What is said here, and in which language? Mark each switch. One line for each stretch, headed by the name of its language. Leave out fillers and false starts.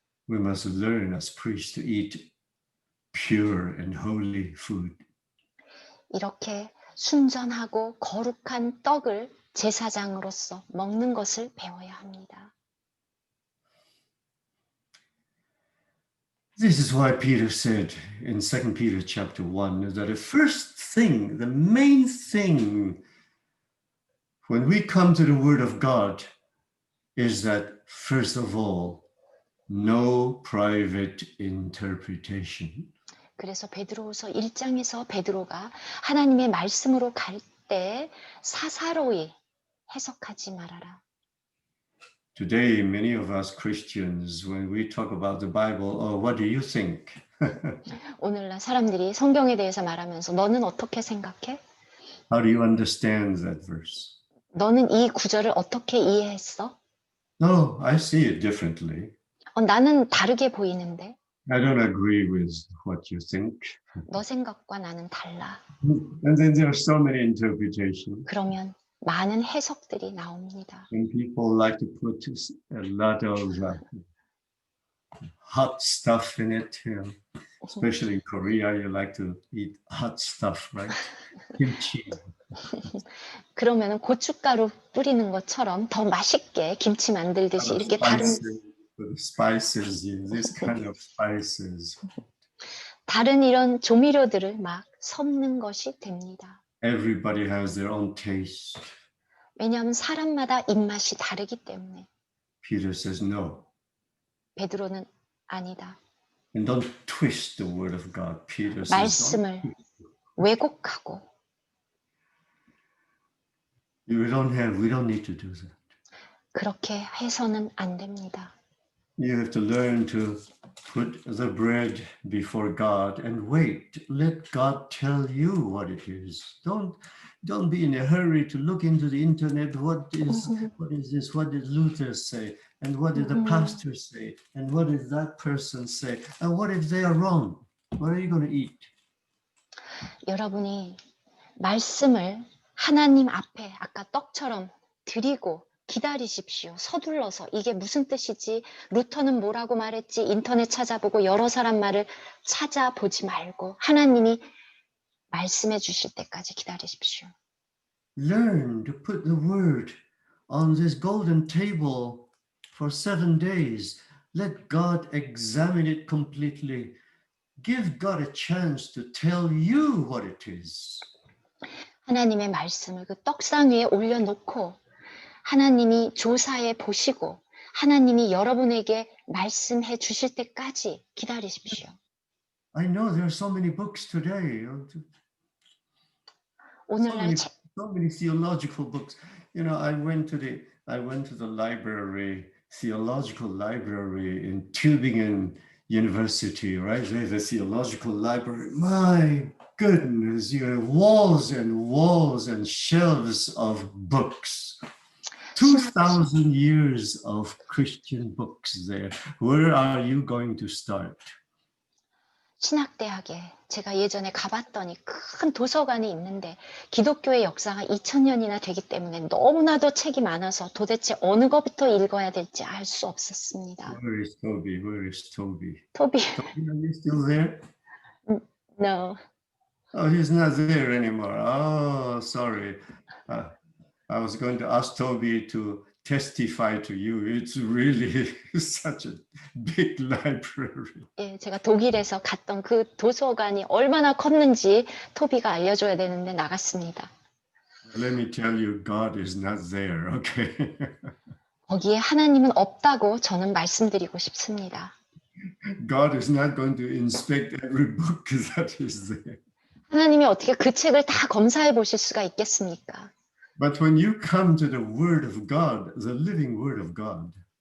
English: We must learn as priests to eat pure and holy food.
Korean: 이렇게 순전하고 거룩한 떡을 제사장으로서 먹는 것을 배워야 합니다.
English: This is why Peter said in 2 Peter chapter 1 that the first thing, the main thing when we come to the word of God is that first of all, no private interpretation.
Korean: 그래서 베드로후서 1장에서 베드로가 하나님의 말씀으로 갈 때 사사로이 해석하지 말아라.
English: Today, many of us Christians, when we talk about the Bible, oh, what do you think?
Korean: 오늘날 사람들이 성경에 대해서 말하면서 너는 어떻게 생각해?
English: How do you understand that verse?
Korean: 너는 이 구절을 어떻게 이해했어?
English: No, I see it differently.
Korean: 나는 다르게 보이는데
English: I don't agree with what you think.
Korean: 너 생각과 나는 달라.
English: And then there are so many interpretations.
Korean: 그러면 많은 해석들이 나옵니다.
English: And people like to put a lot of hot stuff in it. Especially in Korea, you like to eat hot stuff, right? Kimchi.
Korean: 그러면은 고춧가루 뿌리는 것처럼 더 맛있게 김치 만들듯이 이렇게
English: Spices, this kind of spices.
Korean: 다른 이런 조미료들을 막 섞는 것이 됩니다.
English: Everybody has their own taste.
Korean: 왜냐하면 사람마다 입맛이 다르기 때문에.
English: Peter says no.
Korean: 베드로는 아니다.
English: And don't twist the word of God. Peter says
Korean: 말씀을 왜곡하고.
English: we don't need to do that.
Korean: 그렇게 해서는 안 됩니다.
English: You have to learn to put the bread before God and wait. Let God tell you what it is. Don't be in a hurry to look into the internet. What is this? What did Luther say? And what did the pastor say? And what did that person say? And what if they are wrong? What are you going to eat?
Korean: 여러분이 말씀을 하나님 앞에 아까 떡처럼 드리고 기다리십시오. 서둘러서 이게 무슨 뜻이지? 루터는 뭐라고 말했지? 인터넷 찾아보고 여러 사람 말을 찾아보지 말고 하나님이 말씀해 주실 때까지 기다리십시오.
English: Learn to put the word on this golden table for 7 days. Let God examine it completely. Give God a chance to tell you what it is.
Korean: 하나님의 말씀을 그 떡상 위에 올려놓고 하나님이 조사해 보시고 하나님이 여러분에게 말씀해 주실 때까지 기다리십시오.
English: I know there are so many books today.
Korean: 오늘날
English: So many theological books. You know, I went to the library, theological library in Tübingen University, right? There's a theological library. My goodness, you have walls and walls and shelves of books. 2,000 years of Christian books there. Where are you going to start?
Korean: 신학대학에 제가 예전에 가봤더니 큰 도서관이 있는데 기독교의 역사가 2000년이나 되기 때문에 너무나도 책이 많아서 도대체 어느 것부터 읽어야 될지 알 수 없었습니다.
English: Where is Toby? Where is Toby?
Korean: 토비,
English: Toby, are you still there? no. Oh, he's not there anymore. Oh, sorry. I was going to ask Toby to testify to you. It's really such a big library.
Korean: 예, 제가 독일에서 갔던 그 도서관이 얼마나 컸는지 토비가 알려줘야 되는데 나갔습니다.
English: Let me tell you, God is not there, okay?
Korean: 거기에 하나님은 없다고 저는 말씀드리고 싶습니다.
English: God is not going to inspect every book that is there.
Korean: 하나님이 어떻게 그 책을 다 검사해 보실 수가 있겠습니까?
English: But when you come to the Word of God, the living Word of God,